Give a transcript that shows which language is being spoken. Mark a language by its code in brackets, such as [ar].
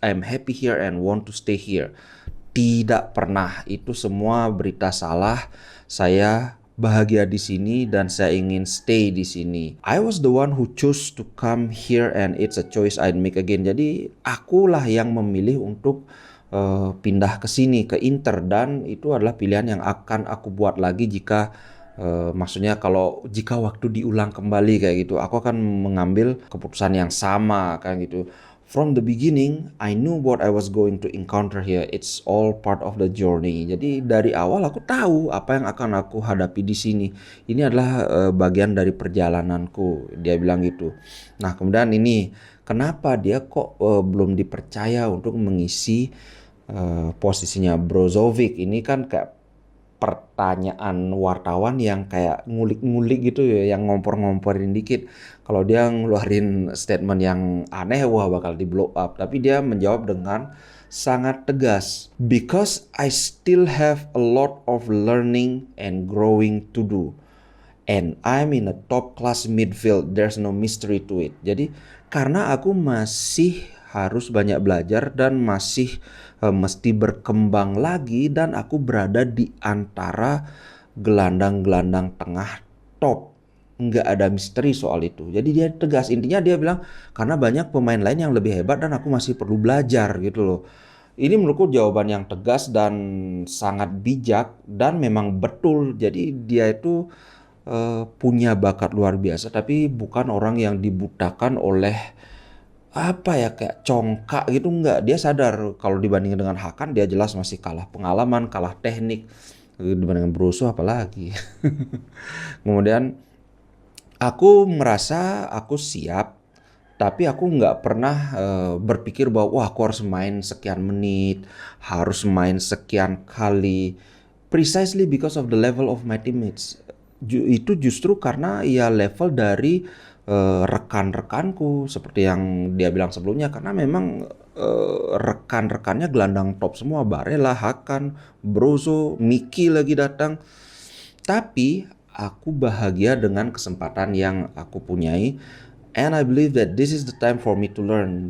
[en] I'm happy here and want to stay here. [id] Tidak pernah, itu semua berita salah. Saya bahagia di sini dan saya ingin stay di sini. [en] I was the one who chose to come here and it's a choice I'd make again. [id] Jadi akulah yang memilih untuk pindah ke sini, ke Inter, dan itu adalah pilihan yang akan aku buat lagi jika maksudnya jika waktu diulang kembali kayak gitu, aku akan mengambil keputusan yang sama kayak gitu. [en] From the beginning, I knew what I was going to encounter here. It's all part of the journey. [id] Jadi dari awal aku tahu apa yang akan aku hadapi di sini. Ini adalah bagian dari perjalananku. Dia bilang gitu. Nah kemudian ini, kenapa dia kok belum dipercaya untuk mengisi posisinya Brozovic? Ini kan kayak pertanyaan wartawan yang kayak ngulik-ngulik gitu ya, yang ngompor-ngomporin dikit. Kalau dia ngeluarin statement yang aneh, wah bakal di blow up. Tapi dia menjawab dengan sangat tegas. [en] Because I still have a lot of learning and growing to do. And I'm in a top class midfield. There's no mystery to it. [id] Jadi karena aku masih harus banyak belajar dan masih mesti berkembang lagi, dan aku berada di antara gelandang-gelandang tengah top. Nggak ada misteri soal itu. Jadi dia tegas. Intinya dia bilang karena banyak pemain lain yang lebih hebat dan aku masih perlu belajar gitu loh. Ini menurutku jawaban yang tegas dan sangat bijak dan memang betul. Jadi dia itu punya bakat luar biasa, tapi bukan orang yang dibutakan oleh kayak congkak gitu. Enggak, dia sadar kalau dibandingkan dengan Hakan dia jelas masih kalah pengalaman, kalah teknik, dibandingkan Brozo apalagi. Kemudian aku merasa aku siap, tapi aku nggak pernah berpikir bahwa wah aku harus main sekian menit, harus main sekian kali. [en] Precisely because of the level of my teammates. [id] Itu justru karena ya level dari rekan-rekanku, seperti yang dia bilang sebelumnya, karena memang rekan-rekannya gelandang top semua, Barella, Hakan, Brozo, Miki lagi datang. Tapi aku bahagia dengan kesempatan yang aku punyai, [en] and I believe that this is the time for me to learn.